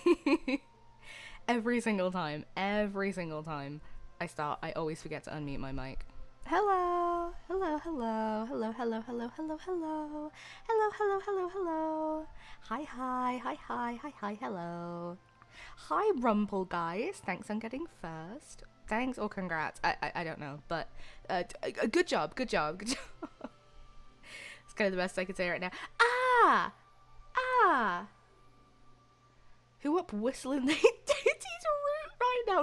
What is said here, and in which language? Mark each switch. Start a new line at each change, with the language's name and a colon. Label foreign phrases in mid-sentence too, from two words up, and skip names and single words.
English: Every single time I start, I always forget to unmute my mic. Hello, hello, hello, hello, hello, hello, hello, hello, hello, hello, hello, hello. Hi, hi, hi, hi, hi, hi, hello. Hi, Rumple guys. Thanks on getting first. Thanks or congrats. I don't know, but good job, good job, good job. It's kind of the best I could say right now. Ah! Ah! Who up whistling the deity's root right now?